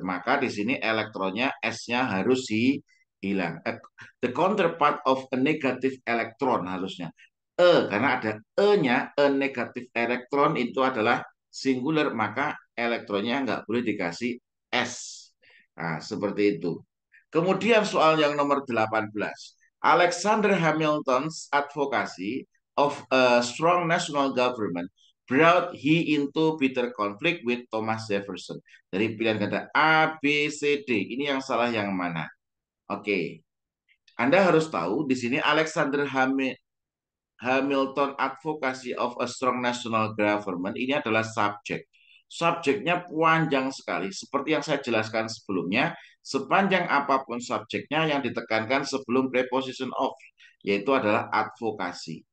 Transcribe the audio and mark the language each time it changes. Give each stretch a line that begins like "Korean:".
Indonesian: Maka di sini elektronnya S-nya harus hilang.
English: The counterpart of a negative electron
Indonesian: harusnya. Karena ada E-nya,
English: a negative electron
Indonesian: itu adalah singular, maka elektronnya nggak boleh dikasih S. Nah, seperti itu. Kemudian soal yang nomor 18.
English: Alexander Hamilton's advocacy of a strong national government brought he into bitter conflict with Thomas Jefferson.
Indonesian: Dari pilihan kata A, B, C, D. Ini yang salah yang mana? Oke. Anda harus tahu di sini
English: Alexander Hamilton advocacy of a strong national government
Indonesian: ini adalah subjek. Subjeknya panjang sekali. Seperti yang saya jelaskan sebelumnya, sepanjang apapun subjeknya yang ditekankan sebelum preposition of, yaitu adalah advokasi.